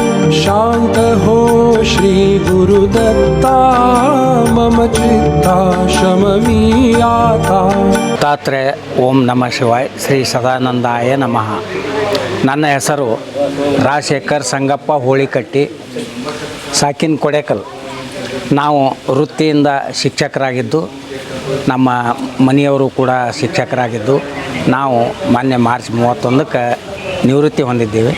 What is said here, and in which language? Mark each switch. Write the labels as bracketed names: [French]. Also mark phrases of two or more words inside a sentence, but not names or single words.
[Marathi] शांत हो श्री गुरुदत्ता मम चित्ता शमवी आता. [Sanskrit] ತಾತ್ರೆ ಓಂ ನಮಃ ಶಿವಾಯ. ಶ್ರೀ ಸದಾನಂದಾಯ ನಮಃ. [Kannada] ನನ್ನ ಹೆಸರು ರಾಜಶೇಖರ್ ಸಂಗಪ್ಪ ಹೋಳಿಕಟ್ಟಿ, ಸಾಕಿನ ಕೊಡೇಕಲ್. ನಾವು ವೃತ್ತಿಯಿಂದ ಶಿಕ್ಷಕರಾಗಿದ್ದು, ನಮ್ಮ ಮನೆಯವರು ಕೂಡ ಶಿಕ್ಷಕರಾಗಿದ್ದು, ನಾವು ಮೊನ್ನೆ ಮಾರ್ಚ್ 31ಕ್ಕೆ ನಿವೃತ್ತಿ ಹೊಂದಿದ್ದೀವಿ.